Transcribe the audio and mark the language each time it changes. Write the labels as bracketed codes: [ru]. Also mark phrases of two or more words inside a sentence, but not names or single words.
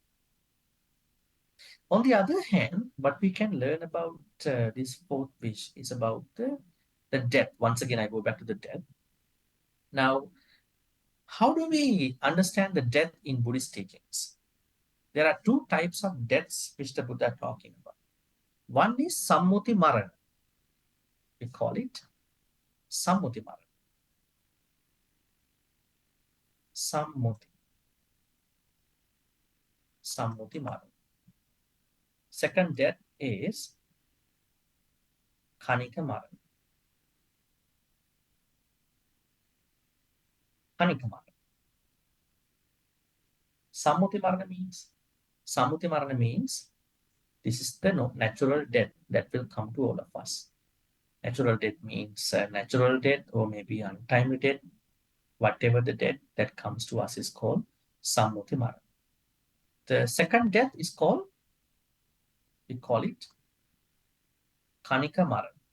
[en] On the other hand, what we can learn about this fourth wish is about the death. Once again, I go back to the death. Now, how do we understand the death in Buddhist teachings? There are 2 types of deaths which the Buddha is talking about. One is [pi] sammuti marana. [en] We call it [pi] sammuti marana. Sammuti marana. [en] Second death is [pi] kanika marana. Kanika marana. Sammuti marana [en] means this is the natural death that will come to all of us. Natural death means natural death or maybe untimely death. [pi] whatever the death that comes to us is called Sammuti Marana. The second death is called, we call it Kanika Marana.